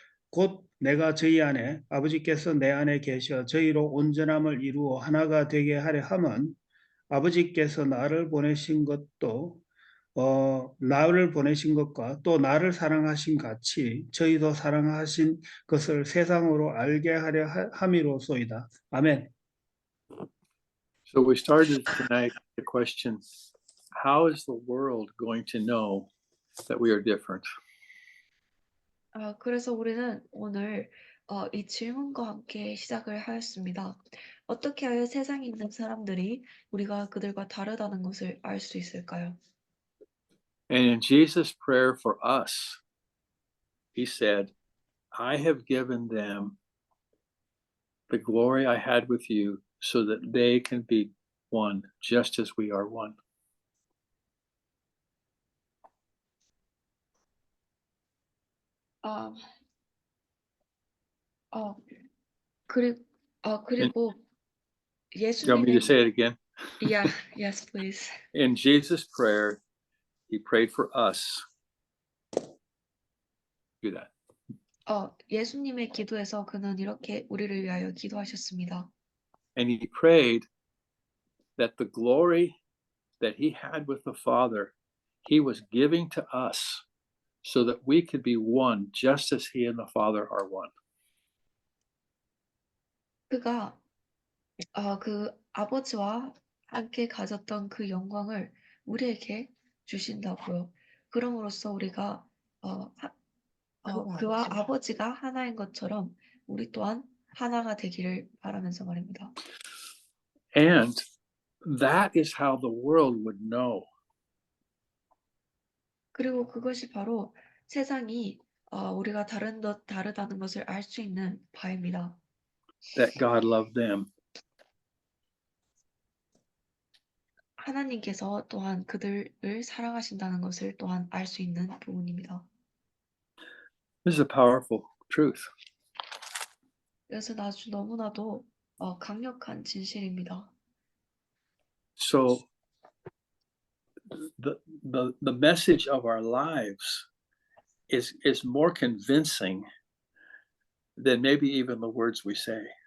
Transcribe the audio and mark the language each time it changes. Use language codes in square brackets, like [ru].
[ko] 곧 내가 저희 안에 아버지께서 내 안에 계셔 저희로 온전함을 이루어 하나가 되게 하려 함은 아버지께서 나를 보내신 것도 나를 보내신 것과 또 나를 사랑하신 같이 저희도 사랑하신 것을 세상으로 알게 하려 함이로소이다. 아멘. [en] So we started tonight with the question, how is the world going to know that we are different? [ko] 그래서 우리는 오늘 이 질문과 함께 시작을 하였습니다. 어떻게 하여 세상에 있는 사람들이 우리가 그들과 다르다는 것을 알 수 있을까요? [en] And in Jesus' prayer for us, He said, I have given them the glory I had with you so that they can be one, just as we are one. [ko] 그리고 [en] Do you want me to [ko] 예수님의 [en] say it again? Yeah, yes, please. In Jesus' prayer, He prayed for us. Do that. [ko] 예수님의 기도에서 그는 이렇게 우리를 위하여 기도하셨습니다. [en] And He prayed that the glory that He had with the Father, He was giving to us so that we could be one, just as He and the Father are one. [ko] 그가 그 아버지와 함께 가졌던 그 영광을 우리에게 주신다고요. 그럼으로써 우리가 그와 아버지가 하나인 것처럼 우리 또한 하나가 되기를 바라면서 말입니다. [en] And that is how the world would know [ko] 그리고 그것이 바로 세상이 우리가 다르다는 것을 알 수 있는 바입니다. [en] that God loved them. [ko] 하나님께서 또한 그들을 사랑하신다는 것을 또한 알 수 있는 부분입니다. [en] This is a powerful truth. [ko] 그래서 아주 너무나도 강력한 진실입니다. [en] So the message of our lives is more convincing than maybe even the words we say.